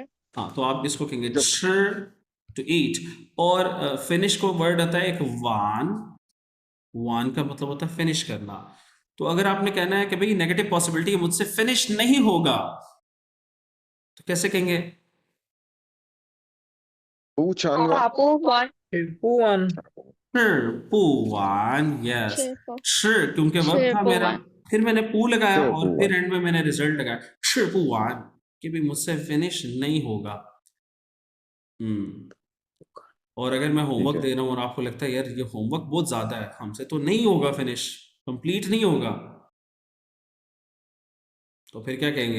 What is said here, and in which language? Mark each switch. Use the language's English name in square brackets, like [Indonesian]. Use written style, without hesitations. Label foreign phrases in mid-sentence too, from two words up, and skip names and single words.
[Hindi] हाँ, तो आप इसको कहेंगे [English] to eat. [Hindi] और फिनिश को वर्ड आता है एक वान, वान का मतलब होता है फिनिश करना। तो अगर आपने कहना है कि भाई [English] negative possibility [Hindi] मुझसे फिनिश नहीं होगा, तो कैसे कहेंगे? पू चांग वा तापू वन [Chinese] पुआन पुवान, [Hindi] यस। क्योंकि वर्ब था मेरा, [Chinese] पुवान [Hindi] फिर मैंने पू लगाया Sure, और [Chinese] पुवान। [Hindi] फिर एंड में मैंने रिजल्ट लगाया पुवान, कि भाई मुझसे फिनिश नहीं होगा। और अगर मैं होमवर्क है। दे रहा हूँ और आपको लगता है यार ये होमवर्क बहुत ज्यादा है, हमसे तो नहीं होगा फिनिश, कंप्लीट नहीं होगा, तो फिर क्या कहेंगे?